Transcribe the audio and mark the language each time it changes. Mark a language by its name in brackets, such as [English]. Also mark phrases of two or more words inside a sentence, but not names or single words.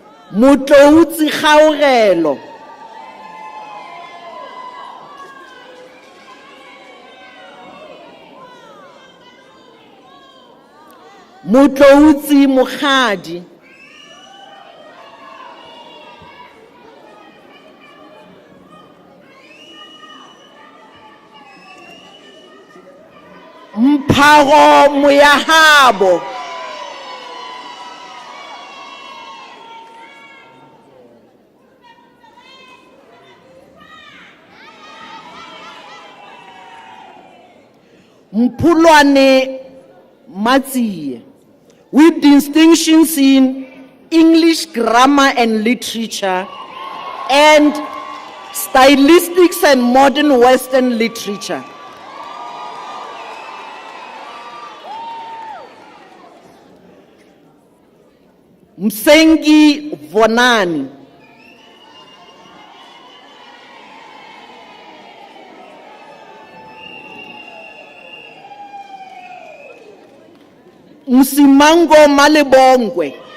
[English] Motloutsi Kgaogelo, Motloutsi Mokgadi, Mphago Moyahabo, Mpulwane Matsiye, with distinctions in English grammar and literature and stylistics and modern Western literature. Msengi Vonani, Msimango Malebongwe,